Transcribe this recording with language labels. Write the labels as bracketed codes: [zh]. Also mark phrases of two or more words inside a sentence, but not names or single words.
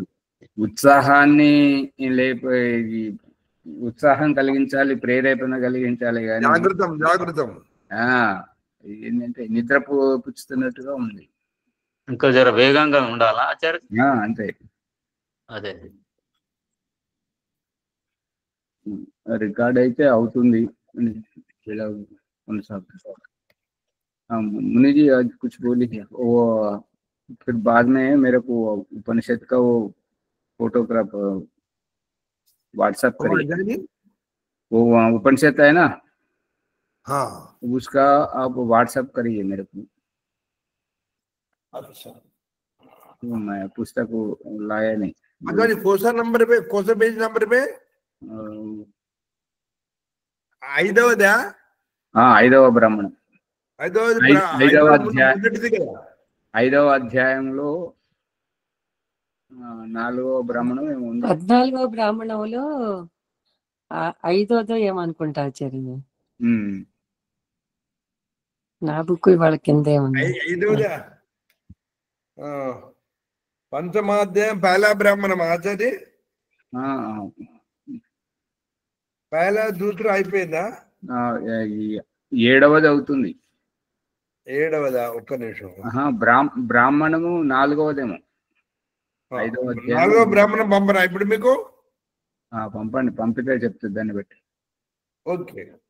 [te] ఉత్సాహాన్ని ఈ ఉత్సాహం కలిగించాలి, ప్రేరేపణ కలిగించాలి కానీ జాగృతం ఏంటంటే నిద్ర పుచ్చుతున్నట్టుగా ఉంది. ఇంకా జర వేగంగా ఉండాలా ఆచార్య? అంతే. అదే రికార్డ్ అయితే అవుతుంది. [hi] मुनि जी आज कुछ बोली है वो, फिर बाद में मेरे को उपनिषद का वो [en] photograph WhatsApp [hi] करिए। वो उपनिषद है ना, हाँ, उसका आप व्हाट्सएप करिए मेरे को। अच्छा, तो मैं पुस्तक लाया नहीं। कौन सा नंबर पे, कौन सा [en] page number [hi] पे? [te] 5వ ఐదవ బ్రాహ్మణం, ఐదవ అధ్యాయంలో 4వ బ్రాహ్మణం ఏమో ఉంది. 14వ బ్రాహ్మణంలో 5వ ఏమనుకుంటా ఆచార్య. నా బుక్ వాళ్ళ కిందే ఉంది. 5వ పంచమాధ్యాయం పహలా బ్రాహ్మణం ఆచార్య. [hi] पहला दूसरा [te] అయిపోయిందా? 7వది అవుతుంది. 7వదా? ఒక్క నిమిషం. బ్రాహ్మణము 4వదేమో. 4వ బ్రాహ్మణం పంపరా ఇప్పుడు మీకు? పంపండి, పంపితే చెప్తుంది దాన్ని బట్టి. ఓకే,